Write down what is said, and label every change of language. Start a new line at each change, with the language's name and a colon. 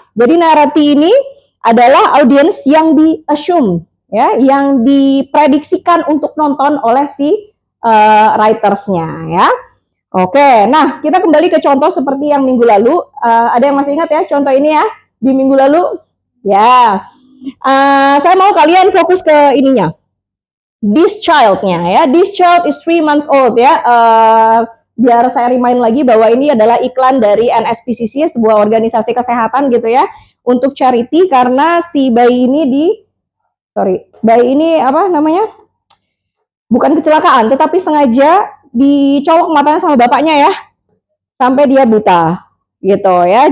Indonesian: Jadi narasi ini adalah audiens yang di-assume ya, yang diprediksikan untuk nonton oleh si writersnya ya. Oke, nah kita kembali ke contoh seperti yang minggu lalu. Ada yang masih ingat ya contoh ini ya di minggu lalu? Ya, saya mau kalian fokus ke ininya.
English: This child-nya ya. This child is 3 months old ya.
Indonesian: Biar saya remind lagi bahwa ini adalah iklan dari NSPCC, sebuah organisasi kesehatan gitu ya, untuk charity, karena si bayi ini bukan kecelakaan, tetapi sengaja dicolok matanya sama bapaknya ya, sampai dia buta gitu ya.